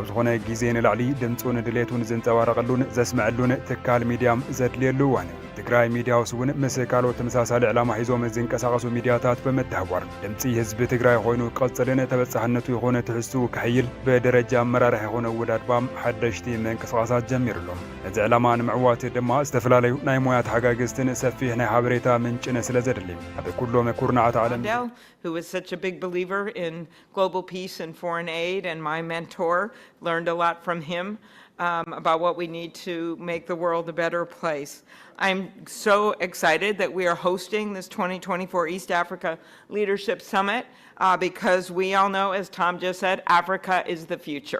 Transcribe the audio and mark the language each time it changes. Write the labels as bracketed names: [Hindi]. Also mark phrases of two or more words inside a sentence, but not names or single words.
[Tigrinya] ዝኾነ ግዜ ንላዕሊ ድምፁን ድሌቱን ዝንፀባረቐሉን ዘስምዐሉን ትካል ሚድያም ዘድልየሉ እዋን ትግራይ ሚድያ ሃውስ እውን ምስ ካልኦት ተመሳሳሊ ዕላማ ሒዞም ዝንቀሳቐሱ ሚድያታት በመተባበር ድምፂ ህዝቢ ትግራይ ኮይኑ ክቐፅልን ተበጻሕነቱ ይኾነ ትሕዝቱ ክሕይል ብደረጃ ኣመራርሒ ይኾነ ውዳድባም ሓደሽቲ ምንቅስቓሳት ጀሚሩሎም እዚ ዕላማ ንምዕዋት ድማ ዝተፈላለዩ ናይ ሞያ ተሓጋግዝትን ሰፊሕ ናይ ሓበሬታ ምንጭን ስለ ዘድሊ ኣብ ኩሎም ኩርናዓት ዓለም [English] who was such a big believer in global peace and foreign aid and my mentor, learned a lot from him. about what we need to make the world a better place. I'm so excited that we are hosting this 2024 East Africa Leadership Summit because we all know, as Tom just said, Africa is the future.